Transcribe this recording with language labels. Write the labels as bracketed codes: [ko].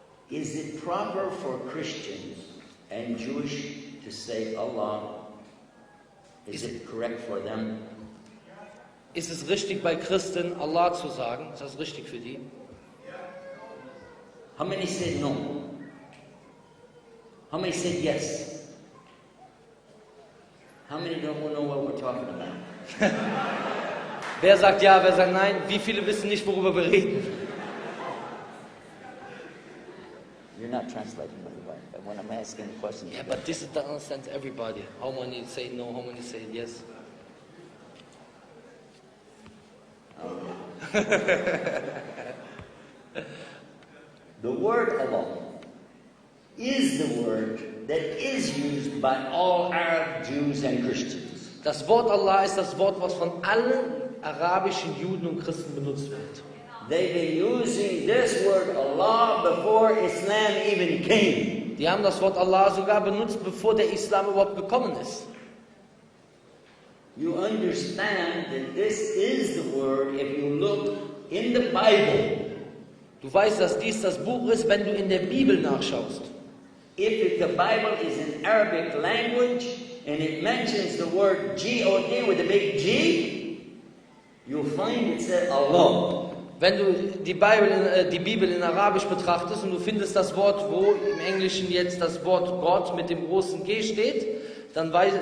[en] is it proper for Christians and Jewish to say Allah? Is it correct for them? [de] Ist es richtig bei Christen, Allah zu sagen? Ist das richtig für die? [en] How many said no? How many said yes? How many don't know what we're talking about? [de] Wer sagt ja, wer sagt nein? Wie viele wissen nicht, worüber wir reden? [en] You're not translating, by the way, but when I'm asking the question. Yeah, but this understands everybody. How many say no, how many say yes? The word Allah is the word that is used by all Arab Jews and Christians. [de] Das Wort Allah ist das Wort, was von allen arabischen Juden und Christen benutzt wird. [en] They've been using this word Allah before Islam even came. [de] Die haben das Wort Allah sogar benutzt, bevor der Islam überhaupt gekommen ist. [en] You understand that this is the word if you look in the Bible. [de] Du weißt, dass dies das Buch ist, wenn du in der Bibel nachschaust. [en] If the Bible is in Arabic language and it mentions the word G-O-D with a big G, you'll find it said Allah. [de] Wenn du die Bibel in Arabisch betrachtest und du findest das Wort, wo im Englischen jetzt das Wort Gott mit dem großen G steht, dann